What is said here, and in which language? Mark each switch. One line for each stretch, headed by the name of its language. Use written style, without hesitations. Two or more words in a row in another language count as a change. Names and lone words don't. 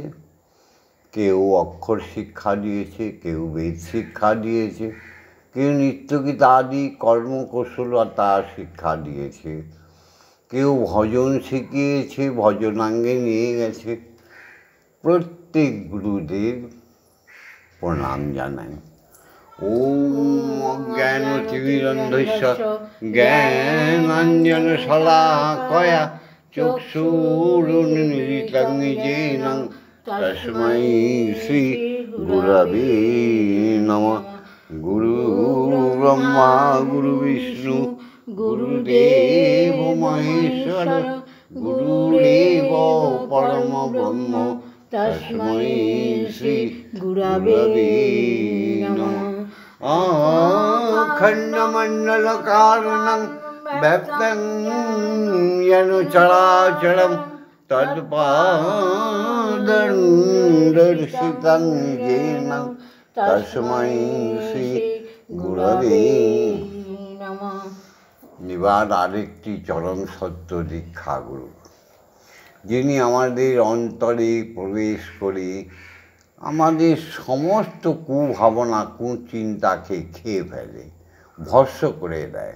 Bangla: কেউ অক্ষর শিক্ষা দিয়েছে, কেউ বেদ শিক্ষা দিয়েছে, কেউ নৃত্যগীত আদি কর্মকুশলতা শিক্ষা দিয়েছে, কেউ ভজন শিখিয়েছে, ভজনাঙ্গে নিয়ে গেছে। প্রত্যেক গুরুদের প্রণাম জানাই।
Sanskrit: ওম অজ্ঞানতিমিরন্ধস্য জ্ঞানাঞ্জনশলাকয়া চক্ষুরুন্মিলিतं येन তস্मै শ্রী গুরবে নমঃ। গুরু ব্রহ্মা গুরু বিষ্ণু গুরুদেব মহেশ্বর গুরুরেব পরম ব্রহ্ম তস্मै শ্রী গুরবে নমঃ। অখণ্ডমণ্ডলকারণং ব্যপ্তং येन চরাচরম তৎপাদং দর্শিতং येन তস্मै শ্রী গুরবে নমঃ।
Bangla: এবার আরেকটি চরম সত্য দীক্ষাগুরু, যিনি আমাদের অন্তরে প্রবেশ করে আমাদের সমস্ত কুভাবনা কুচিন্তাকে খেয়ে ফেলে, ভস্ম করে দেয়।